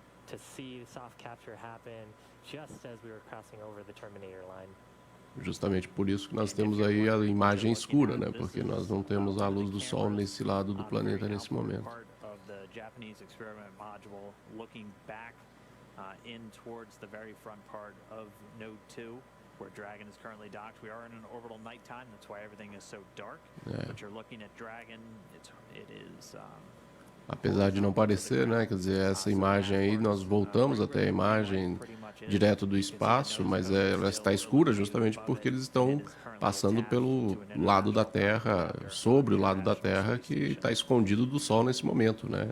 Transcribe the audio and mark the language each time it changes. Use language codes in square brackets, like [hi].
[en] to see soft capture happen just as we were crossing over the terminator line. [pt] Justamente por isso que nós temos aí a imagem escura, né? Porque nós não temos a luz do sol nesse lado do planeta nesse momento. [en] Japanese experiment module looking back in towards the very front part of Node 2 where Dragon is currently docked. We are in an orbital nighttime, that's why everything is so dark. But you're looking at Dragon, it is [pt] apesar de não parecer, né? Quer dizer, essa imagem aí, nós voltamos até a imagem direto do espaço, mas ela está escura justamente porque eles estão passando pelo lado da Terra, sobre o lado da Terra que está escondido do Sol nesse momento, né?